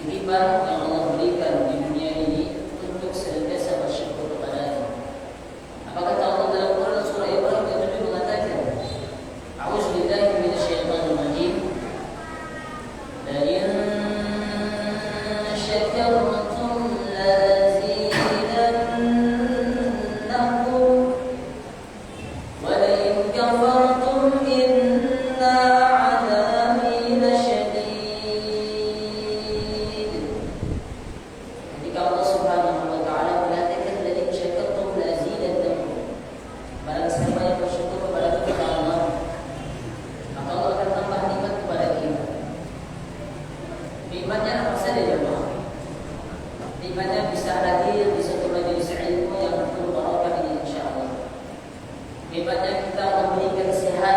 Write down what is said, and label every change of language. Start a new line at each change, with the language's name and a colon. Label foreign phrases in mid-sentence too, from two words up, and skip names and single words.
Indonesian: kehidupan yang Allah berikan di dunia ini untuk senantiasa bersyukur kepada-Nya. Apa kata Allah dalam Quran surah Ibrahim ayat 7 mengatakan,
Arabic: أعوذ بالله من الشيطان الرجيم. لئن شكرتم لأزيدنكم ولئن كفرتم إن عذابي لشديد.
Indonesian: Ketika Allah
Arabic: سبحانه وتعالى
Indonesian: mengatakan
Arabic: لئن شكرتم لأزيدنكم,
Indonesian: barang siapa yang bersyukur kepada Allah, maka Allah akan tambah nikmat kepada kita. Nikmatnya apa saja jemaah? Nikmatnya bisa hadir di satu majelis ilmu yang penuh barakah ini insyaallah. Nikmatnya kita Allah berikan sehat.